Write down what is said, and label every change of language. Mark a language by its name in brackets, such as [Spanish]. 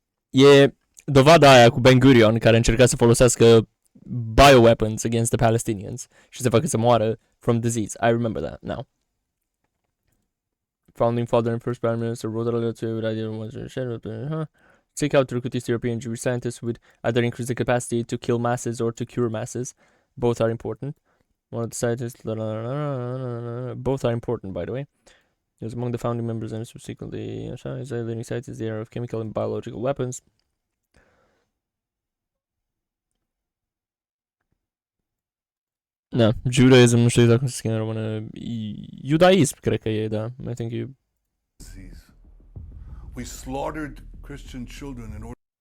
[Romanian] E dovada aia cu Ben Gurion care încerca să folosească [English] bioweapons against the Palestinians [Romanian] și să facă să moară [English] from disease. I remember that now. Founding father and first prime minister wrote a letter to the idea of seek out to recruit East European Jewish scientists who would either increase the capacity to kill masses or to cure masses. Both are important. One of the scientists, both are important, by the way. He was among the founding members and subsequently leading scientists in the area of chemical and biological weapons. [Romanian] Da, Judaism, nu știu exact cum se scrie în română. Iudaism, cred că e, da. [English] I think you... We slaughtered Christian children in order